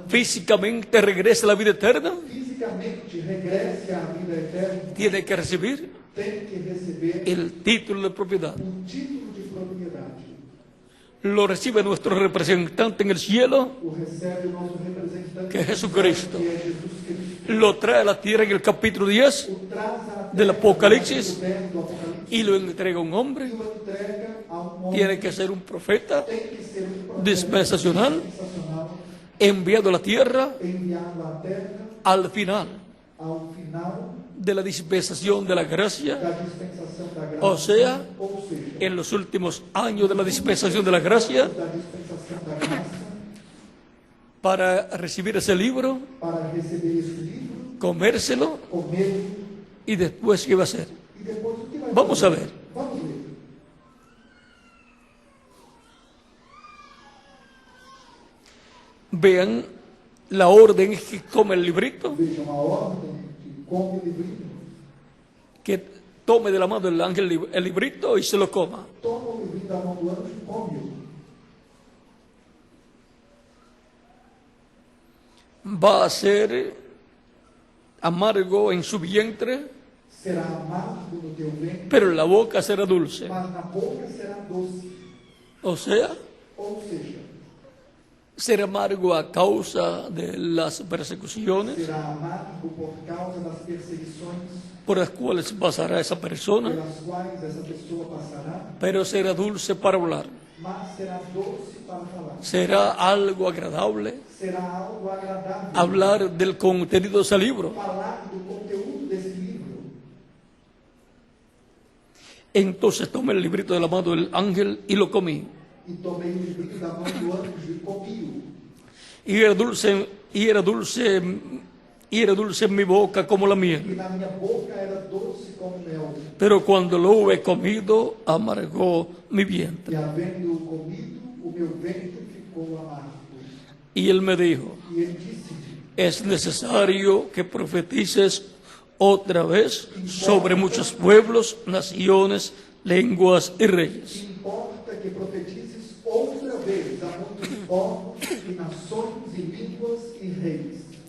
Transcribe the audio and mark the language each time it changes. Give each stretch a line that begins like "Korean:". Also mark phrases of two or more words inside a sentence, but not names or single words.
Spanish: físicamente regrese a la vida eterna,
Portuguese: fisicamente regresse à vida eterna,
Spanish: tiene que recibir
Portuguese: tem que receber
Spanish: el título de propiedad.
Portuguese: um título de propriedade.
Spanish: Lo recibe nuestro representante en el cielo,
Portuguese: O recebe o nosso representante,
Spanish: que es Jesucristo.
Portuguese: que é Jesus Cristo.
Spanish: Lo trae a la tierra en el capítulo 10
Portuguese: O traz à
Spanish: del
Portuguese: terra,
Spanish: Apocalipsis
Portuguese: do verbo do Apocalipse,
Spanish: y lo entrega a un
Portuguese: e
Spanish: hombre.
Portuguese: o entrega a um homem.
Spanish: Tiene que ser un profeta
Portuguese: Tem que ser um profeta
Spanish: dispensacional,
Portuguese: dispensacional,
Spanish: enviado a la tierra
Portuguese: enviado à terra
Spanish: al final
Portuguese: ao final
Spanish: de la dispensación de la gracia,
Portuguese: da dispensação da graça.
Spanish: o sea,
Portuguese: Ou seja,
Spanish: en los últimos años de la dispensación de la gracia,
Portuguese: da dispensação da graça,
Spanish: para recibir ese libro,
Portuguese: para receber esse livro,
Spanish: comérselo
Portuguese: comer
Spanish: y después qué va a hacer.
Portuguese: e depois o que vai
Spanish: Vamos
Portuguese: fazer?
Spanish: a ver.
Portuguese: Vamos ver.
Spanish: Vean la orden que come el librito,
Portuguese: Vejam a ordem que come o livrinho.
Spanish: que tome de la mano del ángel el librito y se lo coma.
Portuguese: Toma o livrinho da mão do anjo e come-o.
Spanish: Va a ser amargo en su vientre,
Portuguese: Será amargo no teu ventre,
Spanish: pero en la boca será dulce.
Portuguese: mas na boca será doce.
Spanish: O sea,
Portuguese: Ou seja,
Spanish: será amargo a causa de las persecuciones
Portuguese: será amargo por causa das perseguições
Spanish: por las cuales pasará esa persona,
Portuguese: pelas quais essa pessoa passará,
Spanish: pero será dulce para hablar.
Portuguese: mas será doce para falar.
Spanish: Será algo agradable
Portuguese: Será algo agradável
Spanish: hablar del contenido de ese libro.
Portuguese: falar do conteúdo desse livro.
Spanish: Entonces tomé el librito de la mano del ángel y lo comí.
Portuguese: E tomei o livrinho da mão do anjo e comi-o.
Spanish: Y era dulce, y era dulce, y era dulce en mi boca como la
Portuguese: E
Spanish: miel.
Portuguese: na minha boca era doce como mel.
Spanish: Pero cuando lo hube comido, amargó mi
Portuguese: E
Spanish: vientre.
Portuguese: havendo-o comido, o meu ventre ficou amargo.
Spanish: Y él me dijo,
Portuguese: E ele disse-me:
Spanish: es necesario que profetices otra vez sobre muchos pueblos, naciones, lenguas y reyes.
Portuguese: importa que profetizes outra vez a muitos povos e nações e línguas e reis.